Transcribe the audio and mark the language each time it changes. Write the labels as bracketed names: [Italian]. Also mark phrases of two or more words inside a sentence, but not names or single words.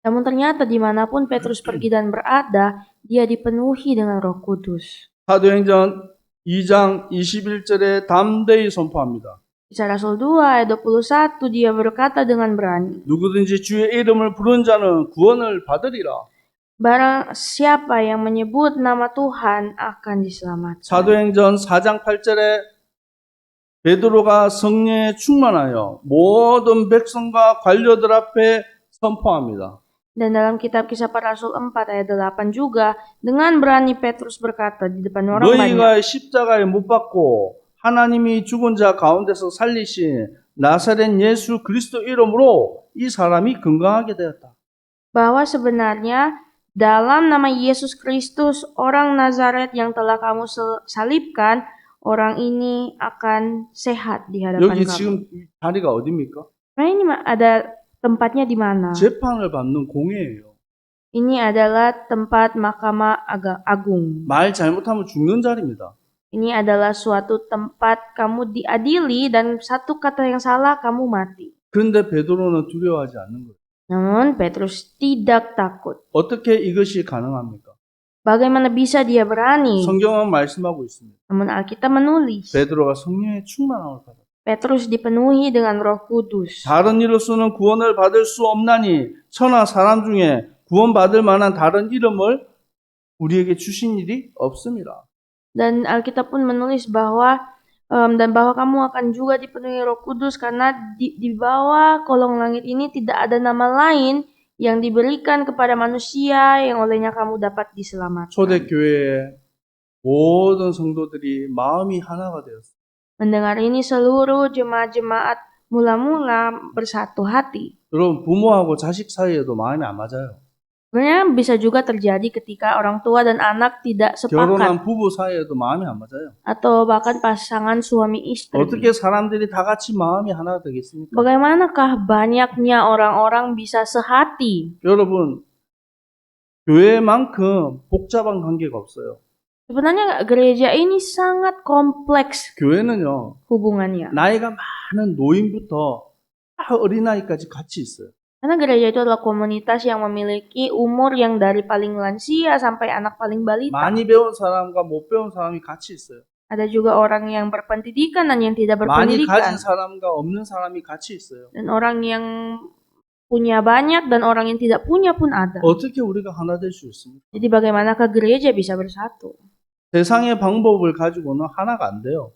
[Indonesian] Namun ternyata dimanapun Petrus pergi dan berada, dia dipenuhi dengan Roh Kudus. [Korean] 사도행전 2장 21절에 담대히 선포합니다. [Indonesian] Kisah Rasul 2 ayat 21 dia berkata dengan berani, [Korean] 누구든지 주의 이름을 부른 자는 구원을 받으리라. [Indonesian] barang siapa yang menyebut nama Tuhan akan diselamatkan. [Korean] 사도행전 4장 8절에 베드로가 성령에 충만하여 모든 백성과 관료들 앞에 선포합니다. [Indonesian] Dan dalam kitab Kisah Para Rasul 4 ayat 8 juga, dengan berani Petrus berkata di depan orang banyak, [Korean] 너희가 십자가에 못 박고 하나님이 죽은 자 가운데서 살리신 나사렛 예수 그리스도 이름으로 이 사람이 건강하게 되었다. [Indonesian] bahwa sebenarnya dalam nama Yesus Kristus, orang Nazaret yang telah kamu salibkan, orang ini akan sehat di hadapan [Korean] 여기 [Indonesian] kamu. [Korean] 지금 자리가 어디입니까? [Indonesian] Nah, ini ada tempatnya di mana? [Korean] 재판을 받는 공회예요. [Indonesian] Ini adalah tempat mahkamah agung. [Korean] 말 잘못하면 죽는 자리입니다. [Indonesian] Ini adalah suatu tempat kamu diadili dan satu kata yang salah kamu mati. [Korean] 그런데 베드로는 두려워하지 않는 거예요. [Indonesian] Namun Petrus tidak takut. [Korean] 어떻게 이것이 가능합니까? [Indonesian] Bagaimana bisa dia berani? [Korean] 성경은 말씀하고 있습니다. [Indonesian] Namun Alkitab menulis, [Korean] 베드로가 성령의 충만함을 받았다. [Indonesian] Petrus dipenuhi dengan Roh Kudus. [Korean] 다른 이로서는 구원을 받을 수 없나니 천하 사람 중에 구원받을 만한 다른 이름을 우리에게 주신 일이 없습니다. [Indonesian] Dan Alkitab pun menulis bahwa kamu akan juga dipenuhi Roh Kudus karena di bawah kolong langit ini tidak ada nama lain yang diberikan kepada manusia yang olehnya kamu dapat diselamatkan. [Korean] 초대교회의 모든 성도들이 마음이 하나가 되었어요. [Indonesian] Mendengar ini seluruh jemaat-jemaat mula-mula bersatu hati. [Korean] 여러분 부모하고 자식 사이에도 마음이 안 맞아요. [Indonesian] Sebenarnya bisa juga terjadi ketika orang tua dan anak tidak sepakat [Korean] 결혼한 부부 사이에도 마음이 안 맞아요. [Indonesian] atau bahkan pasangan suami istri. [Korean] 어떻게 사람들이 다 같이 마음이 하나 되겠습니까? [Indonesian] Bagaimanakah banyaknya orang-orang bisa sehati? [Korean] 여러분 교회만큼 복잡한 관계가 없어요. [Indonesian] Sebenarnya gereja ini sangat kompleks [Korean] 교회는요 [Indonesian] hubungannya. [Korean] 나이가 많은 노인부터 어린아이까지 같이 있어요. [Indonesian] Karena gereja itu adalah komunitas yang memiliki umur yang dari paling lansia sampai anak paling balita. [Korean] 많이 배운 사람과 못 배운 사람이 같이 있어요. [Indonesian] Ada juga orang yang berpendidikan dan yang tidak [Korean] 많이 [Indonesian] berpendidikan. [Korean] 가진 사람과 없는 사람이 같이 있어요. [Indonesian] Dan orang yang punya banyak dan orang yang tidak punya pun ada. [Korean] 어떻게 우리가 하나 될 수 있습니까? [Indonesian] Jadi bagaimanakah gereja bisa bersatu? [Korean] 세상의 방법을 가지고는 하나가 안 돼요.